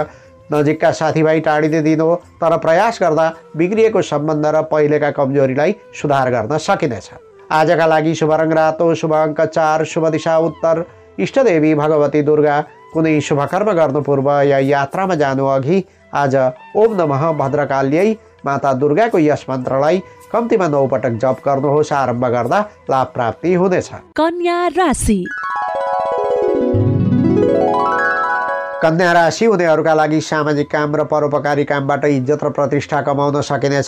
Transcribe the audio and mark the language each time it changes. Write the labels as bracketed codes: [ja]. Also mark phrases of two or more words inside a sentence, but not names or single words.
[ne] नजिकका साथीभाइ टाढिने दिन हो, तर प्रयास गर्दा बिग्रिएको सम्बन्ध र पहिलेका कमजोरीलाई सुधार गर्न सकिनेछ। आजका लागि शुभ रङ रातो, शुभ अङ्क 4, शुभ दिशा उत्तर, इष्टदेवी भगवती दुर्गा। कुनै शुभ कर्म गर्नु पूर्व या यात्रामा जानु अघि आज [sa] ओम नमः भद्रकाल्यै [ne] माता दुर्गाको यस मन्त्रलाई कम्तीमा 9 पटक जप गर्नुहोस्। आरम्भ गर्दा लाभ प्राप्ति हुनेछ। कन्या राशि। कन्या राशि हुनेहरूका लागि सामाजिक काम र परोपकारी कामबाट इज्जत र प्रतिष्ठा कमाउन सकिनेछ।